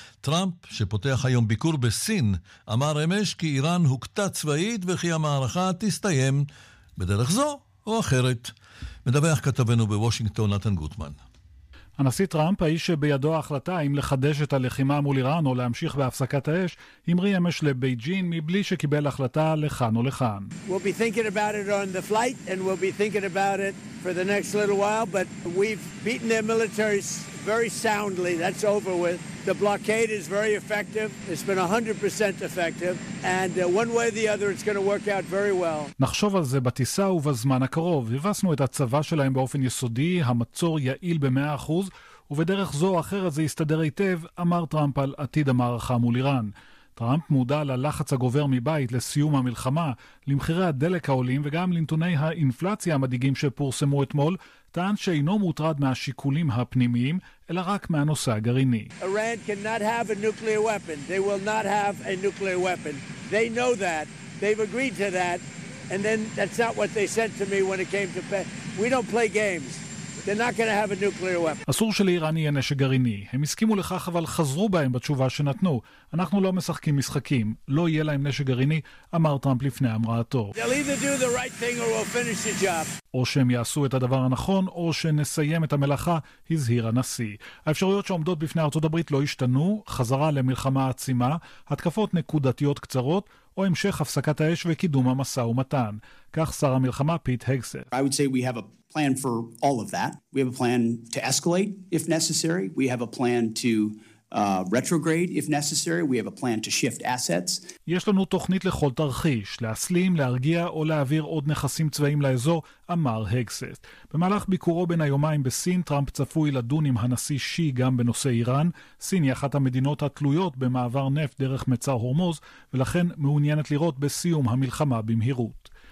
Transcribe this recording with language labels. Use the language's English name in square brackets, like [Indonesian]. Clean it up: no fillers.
[Hebrew] טראמפ, שפותח היום ביקור בסין, אמר אמש כי איראן הוקטה צבאית וכי המערכה תסתיים בדרך זו או אחרת. מדווח כתבנו בוושינגטון נתן גוטמן. הנשיא טראמפ, האיש שבידו ההחלטה אם לחדש את הלחימה מול איראן או להמשיך בהפסקת האש, המריא אמש לבייג'ין מבלי שקיבל החלטה לכאן או לכאן. [English] We'll be thinking about it on the flight and we'll be thinking about it for the next little while, but we've beaten their military very soundly, that's over with. The blockade is very effective, it's been 100% effective, and one way or the other it's going to work out very well. [Hebrew] נחשוב על זה בטיסה ובזמן הקרוב. הבסנו את הצבא שלהם באופן יסודי, המצור יעיל ב-100%, ובדרך זו או אחרת זה יסתדר היטב, אמר טראמפ על עתיד המערכה מול איראן. טראמפ מודע ללחץ הגובר מבית לסיום המלחמה, למחירי הדלק העולים וגם לנתוני האינפלציה המדהיגים שפורסמו אתמול, טען שאינו מוטרד מהשיקולים הפנימיים, אלא רק מהנושא הגרעיני. [English] Iran cannot have a nuclear weapon. They will not have a nuclear weapon. They know that. They've agreed to that. And then that's not what they said to me when it came to... We don't play games. They're not going to have a nuclear weapon. [Hebrew] אסור שלאיראן יהיה נשק גרעיני. הם הסכימו לכך, אבל חזרו בהם בתשובה שנתנו. אנחנו לא משחקים משחקים. לא יהיה להם נשק גרעיני, אמר טראמפ לפני אמרתו. [English] They'll either do the right thing or we'll finish the job. [Hebrew] או שהם יעשו את הדבר הנכון, או שנסיים את המלאכה, הזהיר הנשיא. האפשרויות שעומדות בפני ארצות הברית לא השתנו, חזרה למלחמה עצימה, התקפות נקודתיות קצרות, או המשך הפסקת האש וקידום המסע ומתן. כך שר המלחמה פיט הגסת. [English] I would say we have a plan for all of that. We have a plan to escalate if necessary. We have a plan to retrograde if necessary. We have a plan to shift assets. [Hebrew] יש לנו תוכנית לכל תרחיש, להסלים, להרגיע או להעביר עוד נכסים צבאיים לאזור, אמר הגסט. במהלך ביקורו בין היומיים בסין, טראמפ צפוי לדון עם הנשיא שי גם בנושא איראן. סין היא אחת המדינות התלויות במעבר נפט דרך מצר הורמוז, ולכן מעוניינת לראות בסיום המלחמה במהירות.